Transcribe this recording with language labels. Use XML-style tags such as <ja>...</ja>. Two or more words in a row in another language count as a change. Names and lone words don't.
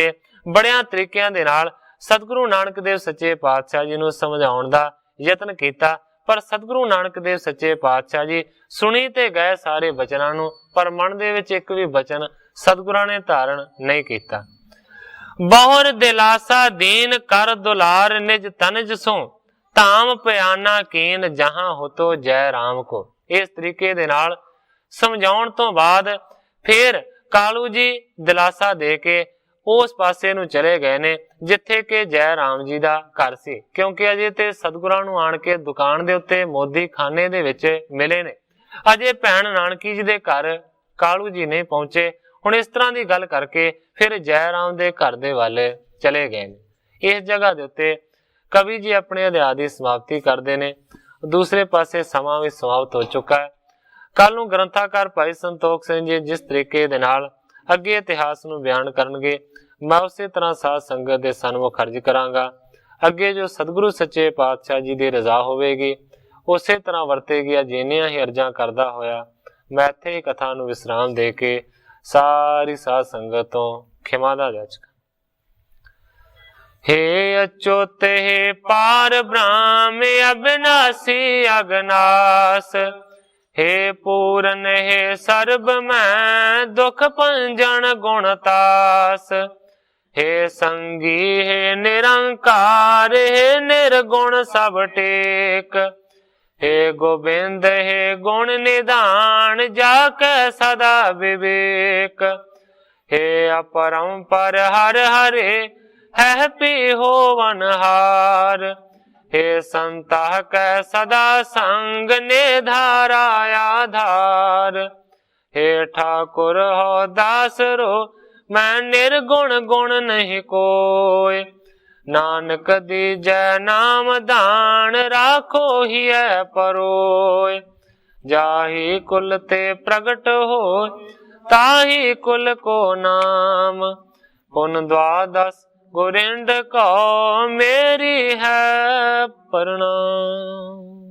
<pa>ਬੜੀਆਂ ਤਰੀਕਿਆਂ ਦੇ ਨਾਲ ਸਤਿਗੁਰੂ ਨਾਨਕ ਦੇਵ ਸੱਚੇ ਪਾਤਸ਼ਾਹ ਜੀ ਨੂੰ ਸਮਝਾਉਣ ਦਾ ਯਤਨ ਕੀਤਾ। ਪਰ ਸਤਿਗੁਰੂ ਨਾਨਕ ਦੇਵ ਸੱਚੇ ਪਾਤਸ਼ਾਹ ਜੀ ਸੁਣੀ ਤੇ ਗਏ ਸਾਰੇ ਬਚਨਾਂ ਨੂੰ, ਪਰ ਮਨ ਦੇ ਵਿਚ ਏਕ ਭੀ ਬਚਨ ਸਤਿਗੁਰਾਂ ਨੇ ਧਾਰਣ ਨਹੀਂ ਕੀਤਾ।</pa> <bra>बहुर दिलासा दीन कर दुलार, निज तनज सो धाम प्याना कीन, जहां हो तो जय राम को।</bra> <pa>ਇਸ ਤਰੀਕੇ ਦੇ ਨਾਲ ਸਮਝਾਉਣ ਤੋਂ ਬਾਅਦ ਫਿਰ ਕਾਲੂ ਜੀ ਦਿਲਾਸਾ ਦੇ ਕੇ ਉਸ ਪਾਸੇ ਨੂੰ ਚਲੇ ਗਏ ਨੇ ਜਿੱਥੇ ਕੇ ਜੈ ਰਾਮ ਜੀ ਦਾ ਘਰ ਸੀ, ਕਿਉਂਕਿ ਅਜੇ ਤੇ ਸਤਿਗੁਰਾਂ ਨੂੰ ਆਣ ਕੇ ਦੁਕਾਨ ਦੇ ਉੱਤੇ ਮੋਦੀ ਖਾਨੇ ਦੇ ਵਿਚ ਮਿਲੇ ਨੇ, ਅਜੇ ਭੈਣ ਨਾਨਕੀ ਜੀ ਦੇ ਘਰ ਕਾਲੂ ਜੀ ਨਹੀਂ ਪਹੁੰਚੇ। ਹੁਣ ਇਸ ਤਰ੍ਹਾਂ ਕੀ ਗੱਲ ਕਰਕੇ ਫਿਰ ਜੈ ਰਾਮ ਦੇ ਘਰ ਦੇ ਵਾਲੇ ਚਲੇ ਗਏ ਨੇ।</pa> <hi>इस जगह दे उत्ते कवि जी अपने अध्याय की समाप्ति करते हैं। दूसरे पासे समा भी समाप्त हो चुका है।</hi> <pa>ਕੱਲ੍ਹ ਨੂੰ ਗ੍ਰੰਥਕਾਰ ਭਾਈ ਸੰਤੋਖ ਸਿੰਘ ਜੀ ਜਿਸ ਤਰੀਕੇ ਦੇ ਨਾਲ ਅੱਗੇ ਇਤਿਹਾਸ ਨੂੰ ਬਿਆਨ ਕਰਨਗੇ, ਮੈਂ ਉਸੇ ਤਰ੍ਹਾਂ ਸਾਧ ਸੰਗਤ ਦੇ ਸਨਮੁਖ ਅਰਜ਼ ਕਰਾਂਗਾ। ਅੱਗੇ ਜੋ ਸਤਿਗੁਰੂ ਸੱਚੇ ਪਾਤਸ਼ਾਹ ਜੀ ਕੀ ਰਜ਼ਾ ਹੋਵੇਗੀ ਉਸੇ ਤਰ੍ਹਾਂ ਵਰਤੇਗੀ। ਜਿੰਨੀਆਂ ਹੀ ਅਰਜ਼ਾਂ ਕਰਦਾ ਹੋਇਆ ਮੈਂ ਇੱਥੇ ਹੀ ਕਥਾ ਨੂੰ ਵਿਸ਼ਰਾਮ ਦੇ ਕੇ ਸਾਰੀ ਸਾਧ ਸੰਗਤ ਤੋਂ ਖਿਮਾ ਦਾ ਯਾਚਕ। ਹੇ ਅਚੁਤ ਹੇ ਪਾਰਬ੍ਰਹਮ ਅਬਿਨਾਸੀ ਅਘਨਾਸ, ਹੇ ਪੂਰਨ ਹੇ ਸਰਬ ਮੈ ਦੁਖ ਭੰਜਨ ਗੁਣਤਾਸ। ਹੇ ਸੰਗੀ ਹੇ ਨਿਰੰਕਾਰ ਹੇ ਨਿਰਗੁਣ ਸਭ ਟੇਕ। ਹੇ ਗੋਬਿੰਦ ਹੇ ਗੁਣ ਨਿਧਾਨ ਜਾ ਕੈ ਸਦਾ ਬਿਬੇਕ। ਹੇ ਅਪਰੰਪਰ ਹਰਿ ਹਰੇ ਹੈ ਭੀ ਹੋਵਨਹਾਰ। ਹੇ ਸੰਤਹ ਕੈ ਸਦਾ ਸੰਗਿ ਨਿਧਾਰਾ ਆਧਾਰ। ਹੇ ਠਾਕੁਰ ਹਉ ਦਾਸਰੋ ਮੈ ਨਿਰਗੁਨ ਗੁਨੁ ਨਹੀ ਕੋਇ। ਨਾਨਕ ਦੀਜੈ ਨਾਮ ਦਾਨੁ ਰਾਖਉ ਹੀਐ ਪਰੋਇ।</pa> <bra>जाहि कुल ते प्रगट होय, ताहि कुल को नाम। पुन द्वादश गोरिंद को, मेरी है प्रणाम।</bra>